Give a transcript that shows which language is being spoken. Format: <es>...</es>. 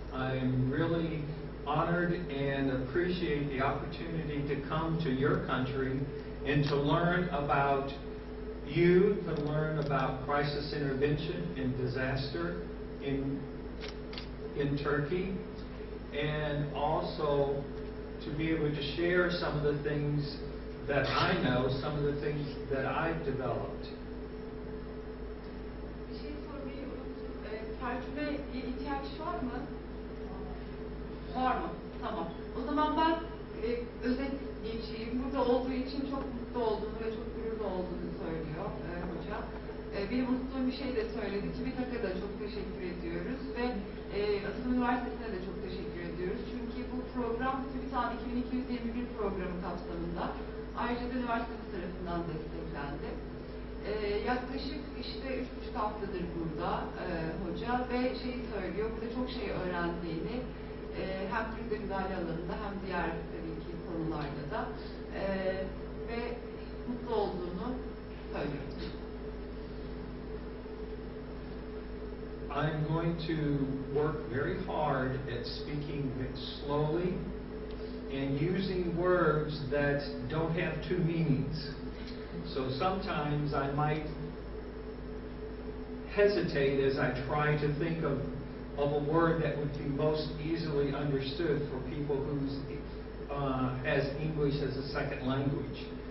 <en>I'm really honored and appreciate the opportunity to come to your country and to learn about you, to learn about crisis intervention and disaster in Turkey, and also to be able to share some of the things that I know, some of the things that I've developed.</en> <tr>Bir şey sormayı unuttum. Tercümeye ihtiyaç var mı? Var mı? Tamam. O zaman ben özet geçeyim. Burada olduğu için çok mutlu olduğunu ve çok gururlu olduğunu söylüyor hoca. Benim unuttuğum bir şey de söyledi. TÜBİTAK'a da çok teşekkür ediyoruz ve Atatürk Üniversitesi'ne de çok teşekkür ediyoruz. Çünkü bu program TÜBİTAK'ın 2221 programı kapsamında ayrıca da üniversitemiz tarafından desteklendi. Yaklaşık işte 3,5 haftadır burada hoca ve şeyi söylüyor, burada çok şey öğrendiğini hem krize müdahale alanında hem diğer tabii ki konularda da ve mutlu olduğunu söylüyor.</tr> <en>I'm going to work very hard at speaking slowly and using words that don't have two meanings. So sometimes I might hesitate as I try to think of a word that would be most easily understood for people who has English as a second language.</en>